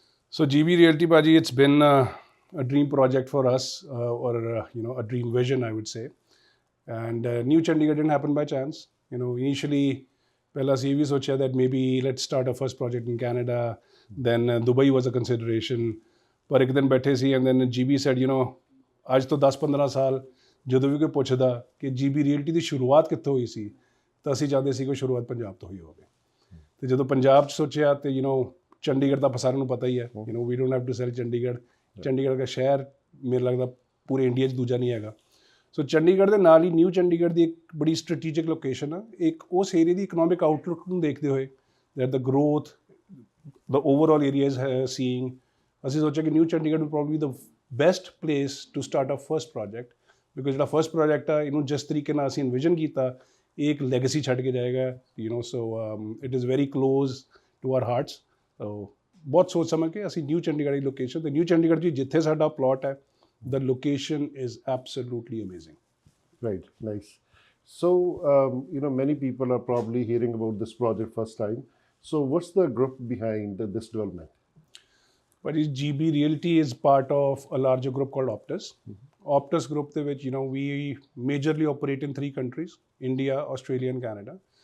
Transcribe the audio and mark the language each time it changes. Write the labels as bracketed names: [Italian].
[English] So, GB Realty, Paji, it's been a dream project for us, or a dream vision, I would say. And New Chandigarh didn't happen by chance. Initially, [Punjabi] पहला से ये भी सोचा [English] that maybe let's start our first project in Canada. Then Dubai was a consideration. [Punjabi] पर एक दिन बैठे सी [English] and then GB said, [Punjabi] ਅੱਜ ਤੋਂ 10-15 ਸਾਲ ਜਦੋਂ ਵੀ ਕੋਈ ਪੁੱਛਦਾ ਕਿ GB Realty ਦੀ ਸ਼ੁਰੂਆਤ ਕਿੱਥੋਂ ਹੋਈ ਸੀ ਤਾਂ ਅਸੀਂ ਚਾਹੁੰਦੇ ਸੀ ਕਿ ਸ਼ੁਰੂਆਤ ਪੰਜਾਬ ਤੋਂ ਹੋਈ ਹੋਵੇ ਤੇ ਜਦੋਂ ਪੰਜਾਬ 'ਚ ਸੋਚਿਆ ਤੇ ਚੰਡੀਗੜ੍ਹ ਦਾ ਸਾਰਿਆਂ ਨੂੰ ਪਤਾ ਹੀ ਹੈ [English] we don't have to sell [Punjabi] Chandigarh ਦਾ ਸ਼ਹਿਰ ਮੇਰੇ ਲੱਗਦਾ ਪੂਰੇ ਇੰਡੀਆ 'ਚ ਦੂਜਾ ਨਹੀਂ ਹੈਗਾ ਸੋ ਚੰਡੀਗੜ੍ਹ ਦੇ ਨਾਲ ਹੀ ਨਿਊ ਚੰਡੀਗੜ੍ਹ ਦੀ ਇੱਕ ਬੜੀ ਸਟ੍ਰੈਟੇਜਿਕ ਲੋਕੇਸ਼ਨ ਆ ਇੱਕ ਉਸ ਏਰੀਆ ਦੀ ਇਕਨੋਮਿਕ ਆਊਟਲੁੱਕ ਨੂੰ ਦੇਖਦੇ ਹੋਏ [English] that the growth the overall area is seeing [Punjabi] ਅਸੀਂ ਸੋਚਿਆ ਕਿ [English] new Chandigarh will probably the best place to start a first project because [Punjabi] ਜਿਹੜਾ ਫਸਟ ਪ੍ਰੋਜੈਕਟ ਆ ਇਹਨੂੰ ਜਿਸ ਤਰੀਕੇ ਨਾਲ ਅਸੀਂ ਇਨਵਿਜ਼ਨ ਕੀਤਾ ਇਹ ਇੱਕ ਲੈਗੇਸੀ ਛੱਡ ਕੇ ਜਾਏਗਾ [English] so it is very close to our hearts [Punjabi] ਬਹੁਤ ਸੋਚ ਸਮਝ ਕੇ ਅਸੀਂ ਨਿਊ ਚੰਡੀਗੜ੍ਹ ਦੀ ਲੋਕੇਸ਼ਨ ਤੇ ਨਿਊ ਚੰਡੀਗੜ੍ਹ 'ਚ ਜਿੱਥੇ ਸਾਡਾ ਪਲਾਟ ਹੈ [English] the location is absolutely amazing. Right, nice. So, many people are probably hearing about this project first time. So, what's the group behind this development? But GB Realty is part of a larger group called Optus. Optus group, which we majorly operate in 3 countries: India, Australia, and Canada.